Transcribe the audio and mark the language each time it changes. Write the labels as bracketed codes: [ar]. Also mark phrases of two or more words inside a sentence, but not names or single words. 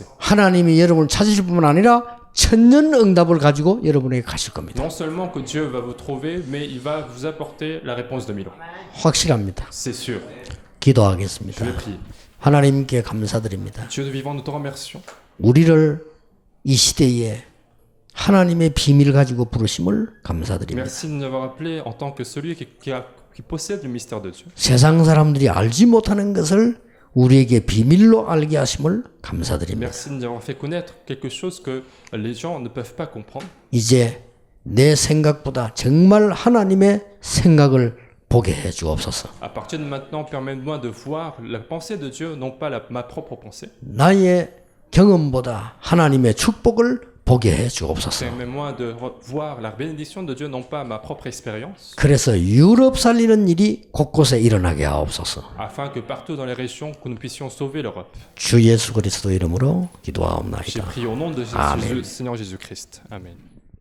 [ko] 하나님이 여러분을 찾으실 뿐만 아니라 천년 응답을 가지고 여러분에게 가실 겁니다. [fr] Non seulement que Dieu va vous trouver, mais il va vous apporter la réponse de 1000 ans. [ko] 확실합니다. [fr] C'est sûr. [ko] 기도하겠습니다. [fr] Je vais prier. [ko] 하나님께 감사드립니다. [fr] Dieu de vivant, nous te remercions. [ko] 우리를 이 시대에 하나님의 비밀을 가지고 부르심을 감사드립니다. [fr] Merci de nous avoir appelés en tant que celui qui possède le mystère de Dieu. [ko] 세상 사람들이 알지 못하는 것을 우리에게 비밀로 알게 하심을 감사드립니다. [fr] Merci de nous avoir fait connaître quelque chose que les gens ne peuvent pas comprendre. [ko] 이제 내 생각보다 정말 하나님의 생각을 보게 해 주옵소서. [fr] À partir de maintenant, permets-moi de voir la pensée de Dieu, non pas ma propre pensée. [ko] 나의 경험보다 하나님의 축복을 보게 해 주옵소서. [fr] Permets-moi de voir la bénédiction de Dieu, non pas ma propre expérience, [ko] 그래서 유럽 살리는 일이 곳곳에 일어나게 하옵소서. [fr] afin que partout dans les régions, que nous puissions sauver l'Europe. [ko] 주 예수 그리스도 이름으로 [fr] J'ai [ko] 기도하옵나이다. [fr] prié au nom de Amen. Seigneur Jésus-Christ. Amen.